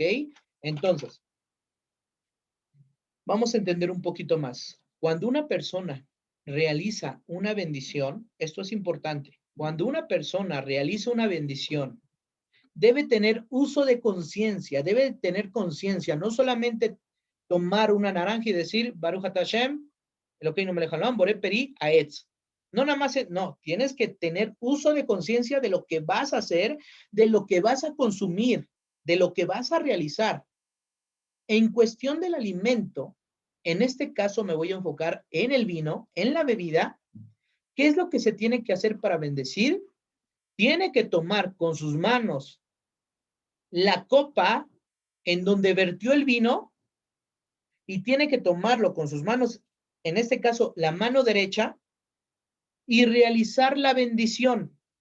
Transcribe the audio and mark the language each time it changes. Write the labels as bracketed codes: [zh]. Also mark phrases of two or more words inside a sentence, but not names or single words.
[es] Entonces, vamos a entender un poquito más. Cuando una persona realiza una bendición, esto es importante, cuando una persona realiza una bendición, debe tener uso de conciencia, debe tener conciencia, no solamente tomar una naranja y decir, [he] ברוך אתה ה', אלוקינו מלך העולם, בורא פרי העץ. [es] No nada más, no, tienes que tener uso de conciencia de lo que vas a hacer, de lo que vas a consumir, de lo que vas a realizar. En cuestión del alimento, en este caso me voy a enfocar en el vino, en la bebida. ¿Qué es lo que se tiene que hacer para bendecir? Tiene que tomar con sus manos la copa en donde vertió el vino y tiene que tomarlo con sus manos, en este caso la mano derecha, y realizar la bendición.